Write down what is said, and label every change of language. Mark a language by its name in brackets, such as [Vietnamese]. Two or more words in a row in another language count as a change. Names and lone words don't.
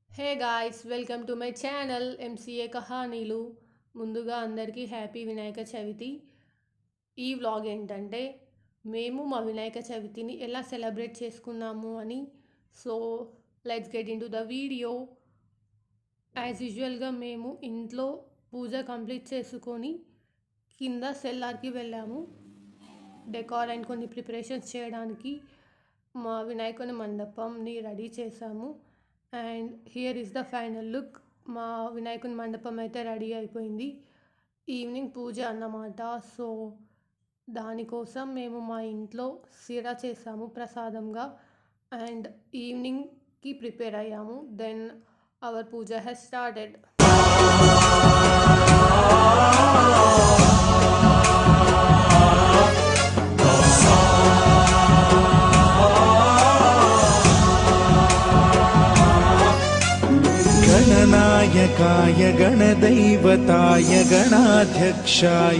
[English] Hey guys, welcome to my channel ఎంసీఏ కహానీలు. [Telugu] ముందుగా అందరికీ హ్యాపీ వినాయక చవితి. ఈ వ్లాగ్ ఏంటంటే మేము మా వినాయక చవితిని ఎలా సెలబ్రేట్ చేసుకున్నాము అని. [English] So let's get in to the video. as usual-గా [Telugu] మేము ఇంట్లో పూజ కంప్లీట్ చేసుకొని కింద సెల్లార్కి వెళ్ళాము [English] decor and [Telugu] కొన్ని ప్రిపరేషన్స్ చేయడానికి. మా వినాయకుని మండపంని రెడీ చేసాము. [English] And here is the final look. [Telugu] మా వినాయకుని మండపం అయితే రెడీ అయిపోయింది. ఈవినింగ్ పూజ అన్నమాట. సో దానికోసం మేము మా ఇంట్లో సిరా చేసాము ప్రసాదంగా. అండ్ ఈవినింగ్కి ప్రిపేర్ అయ్యాము. [English] Then our pooja has started. [Sanskrit] गणनायकाय गणदैवताय गणाध्यक्षाय